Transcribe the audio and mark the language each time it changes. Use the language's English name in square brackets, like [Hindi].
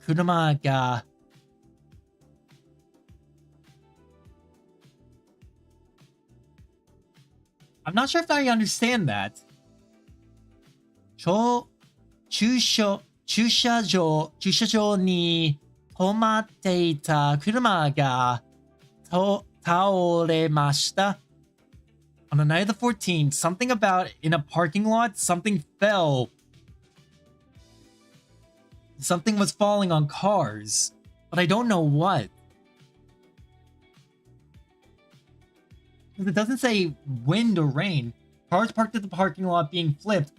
[English] 車が I'm not sure if I understand that. [Japanese] 駐車場に止まっていた車が倒れました。 [English] On the night of the 14th, something about in a parking lot, something fell. Something was falling on cars, but I don't know what. It doesn't say wind or rain. Cars parked at the parking lot being flipped.